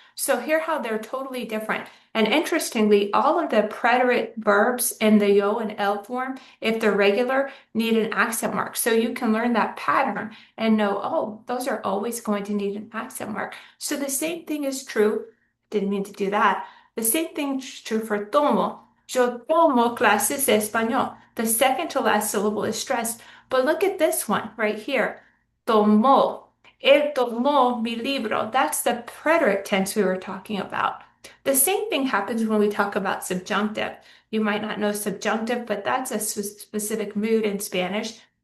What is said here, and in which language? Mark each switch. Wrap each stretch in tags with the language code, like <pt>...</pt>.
<en>So hear how they're totally different. And interestingly, all of the preterite verbs in the yo and el form, if they're regular, need an accent mark. So you can learn that pattern and know, oh, those are always going to need an accent mark. So the same thing is true. Didn't mean to do that. The same thing is true for tomo.</en> <es>Yo tomo clases de español.</es> <en>The second to last syllable is stressed. But look at this one right here. Tomó.</en> <es>Él tomó mi libro.</es> <en>That's the preterite tense we were talking about. The same thing happens when we talk about subjunctive. You might not know subjunctive, but that's a specific mood in Spanish.</en>